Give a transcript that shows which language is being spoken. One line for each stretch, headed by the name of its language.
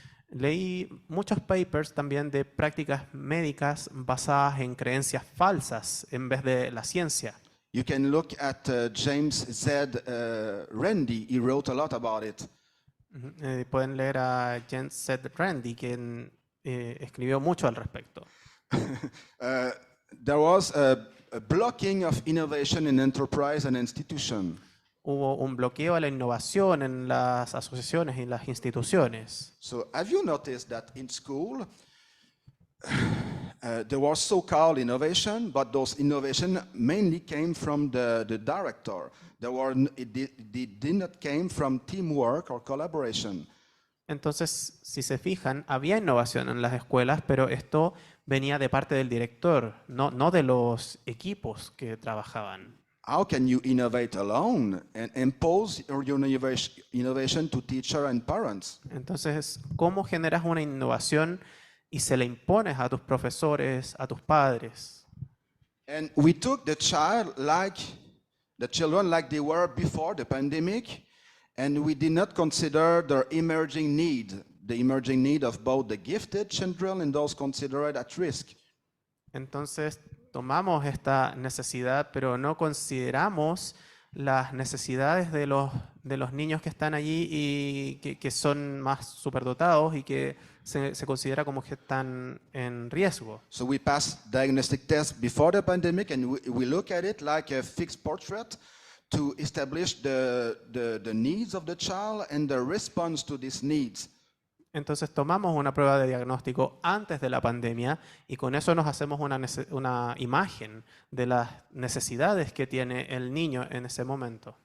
Spanish: Leí muchos papers también de prácticas médicas basadas en creencias falsas en vez de la ciencia.
English: You can look at James Z. Randi. He wrote a lot about it.
Spanish: Pueden leer a James Z. Randi, quien escribió mucho al respecto.
English: There was a blocking of innovation in enterprise and institution.
Spanish: Hubo un bloqueo a la innovación en las asociaciones y las instituciones.
English: So have you noticed that in school there was so-called innovation, but those innovation mainly came from the director. It did not came from teamwork or collaboration.
Spanish: Entonces, si se fijan, había innovación en las escuelas, pero esto venía de parte del director, no de los equipos que trabajaban.
English: How can you innovate alone and impose your innovation to teacher and parents?
Spanish: Entonces, ¿cómo generas una innovación y se la impones a tus profesores, a tus padres?
English: And we took the children like they were before the pandemic, and we did not consider their emerging need, the emerging need of both the gifted children and those considered at risk.
Spanish: Entonces, tomamos esta necesidad, pero no consideramos las necesidades de los niños que están allí y que son más superdotados y que se considera como que están en riesgo.
English: So we passed diagnostic tests before the pandemic, and we look at it like a fixed portrait to establish the needs of the child and the response to these needs.
Spanish: Entonces tomamos una prueba de diagnóstico antes de la pandemia y con eso nos hacemos una imagen de las necesidades que tiene el niño en ese momento.